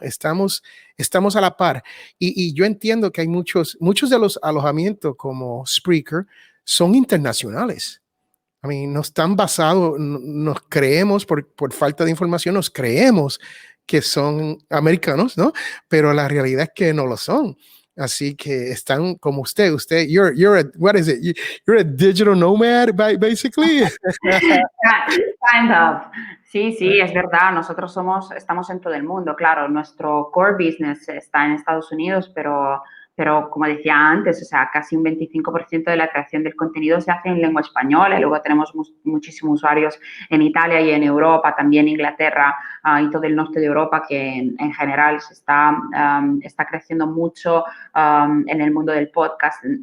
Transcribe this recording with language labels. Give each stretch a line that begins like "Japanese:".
Spanish: Estamos a la par. Y yo entiendo que hay muchos de los alojamientos como Spreaker son internacionales.
English: I mean,
Spanish: no están basados, nos creemos, por falta de información, nos creemos que son americanos, ¿no? Pero la realidad es que no lo son. Así que están como usted,
English: what is it? You're a digital nomad, basically. Kind of.
Spanish: Sí, es verdad. Nosotros estamos en todo el mundo. Claro, nuestro core business está en Estados Unidos, pero como decía antes, o sea, casi un 25% de la creación del contenido se hace en lengua española. Y luego tenemos muchísimos usuarios en Italia y en Europa, también Inglaterra y todo el norte de Europa, que en general se está creciendo mucho en el mundo del podcast.